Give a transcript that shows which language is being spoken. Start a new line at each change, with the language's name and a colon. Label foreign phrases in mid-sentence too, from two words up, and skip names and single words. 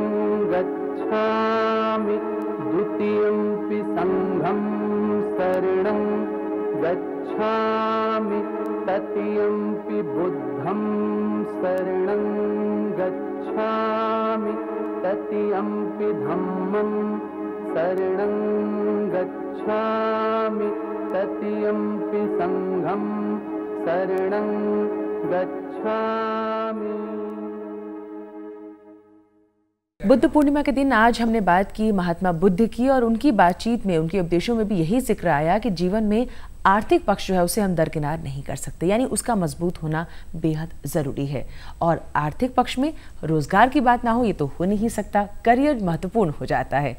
Pali: गच्छामि द्वितीयम्पि संघं शरणं गच्छामि तृतीयम्पि बुद्धं शरणं गच्छामि तृतीयम्पि धम्मं शरणं गच्छामि तृतीयम्पि संघं शरणं गच्छामि।
Hindi: बुद्ध पूर्णिमा के दिन आज हमने बात की महात्मा बुद्ध की, और उनकी बातचीत में, उनके उपदेशों में भी यही जिक्र आया कि जीवन में आर्थिक पक्ष जो है उसे हम दरकिनार नहीं कर सकते, यानी उसका मजबूत होना बेहद ज़रूरी है। और आर्थिक पक्ष में रोज़गार की बात ना हो ये तो हो नहीं सकता, करियर महत्वपूर्ण हो जाता है।